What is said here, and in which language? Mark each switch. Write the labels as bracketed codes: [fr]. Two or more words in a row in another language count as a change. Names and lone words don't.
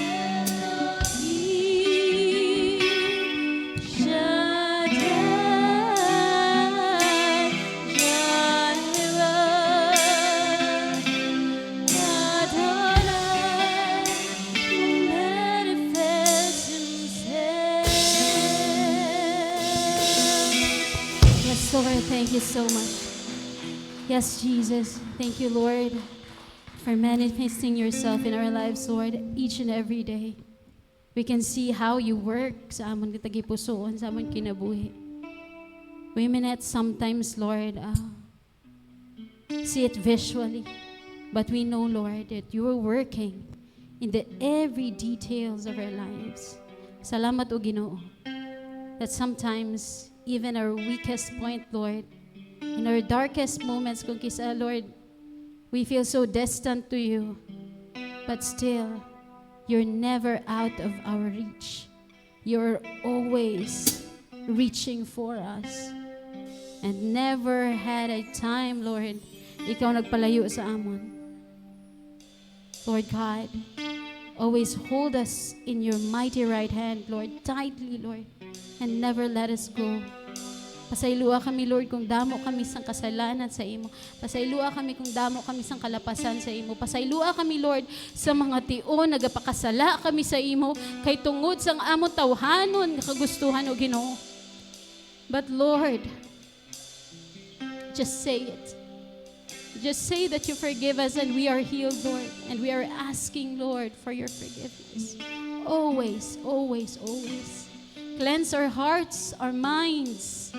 [en] Elohim, Shaddai, Jireh, Adonai will manifest himself. Yes, Lord, thank you so much. Yes, Jesus, thank you, Lord, for manifesting yourself in our lives, Lord, each and every day. We can see how you work [hil] sa amon kitagipusoon, sa amon kinabuhi. [en] We may not sometimes, Lord, see it visually, but we know, Lord, that you are working in the every details of our lives. [hil] Salamat o Ginoo. [en] That sometimes, even our weakest point, Lord, in our darkest moments, [hil] kung kisa, [en] Lord, we feel so distant to you, but still, you're never out of our reach. You're always reaching for us. And never had a time, Lord, [hil] ikaw nagpalayo sa amon. [en] Lord God, always hold us in your mighty right hand, Lord, tightly, Lord, and never let us go. [hil] Pasaylua kami, Lord, kung damo kami sang kasalanan sa imo. Pasaylua kami kung damo kami sang kalapasan sa imo. Pasaylua kami, Lord, sa mga tion, nagapakasala kami sa imo, kay tungod sang among tawhanon, kagustuhan o Ginoo. [en] But Lord, just say it. Just say that you forgive us and we are healed, Lord. And we are asking, Lord, for your forgiveness. Always, always, always. Cleanse our hearts, our minds.